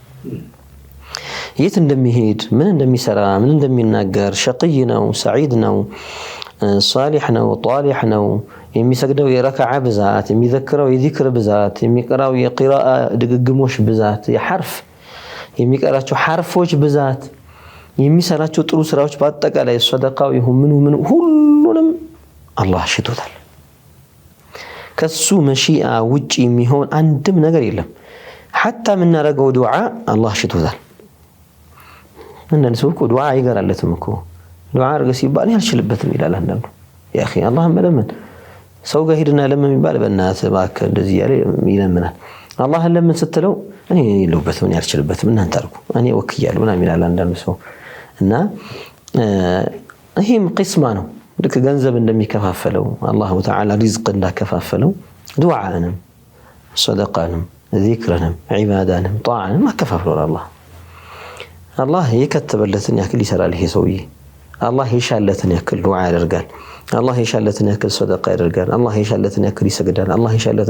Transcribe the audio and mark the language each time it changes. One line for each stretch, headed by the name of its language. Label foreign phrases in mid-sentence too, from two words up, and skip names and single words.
Amharic: የት እንደሚሄድ ምን እንደሚሰራ ምን እንደሚናገር ሸቂይ ነው ሰዒድ ነው صالح ነው ጣሊህ ነው የሚሰግደው የረካዓ ብዛት የሚዘክረው የዚክር ብዛት የሚቀራው የቂራአ ድግግሞሽ ብዛት የሐርፍ የሚቀራቸው ሐርፎች ብዛት የሚሰራቸው ጥሩ ስራዎች በአጠቃላይ ሰደቃው ይሁን ምን ሁሉንም አላህ ሽቶታል ከሱ መሺአ ውጪ የሚሆን አንድም ነገር የለም
Arabic: حتى من نرجو دعاء الله
Amharic: ሽቶታል እና ለሰውኩ ዱዓ ይገራለትም እኮ ዱዓ አርገ ሲባል ያልችልበትም ይላል አንዳንዱ ያ
Arabic: اخي الله
Amharic: መለመን ሰው ጋር ሄድና ለምን ይባል በእናትህ እባክህ እንደዚህ ያለ ይለምናል አላህ ለምን ስትለው እኔ የለውበትም እኔ ያልችልበትም እናንተ አርጉ እኔ ወክያለሁ እና ይላል አንዳንዱ ሰው እና ይሄም ቅስማ ነው ልክ ገንዘብ እንደሚከፋፈለው አላህ Ta'ala ሪዝቅ እንዳከፋፈለው ዱዓንም ሰደቃንም ዚክርንም ዒባዳንም ጣዓንም አከፋፍለው አላህ የከተበለትን ያክል ይሰራል ይሄ ሰውዬ አላህ የሻለትን ያክል ዱዓ ያደርጋል አላህ የሻለትን ያክል ሰደቃ ያደርጋል አላህ የሻለትን ያክል ይሰግዳል አላህ የሻለትን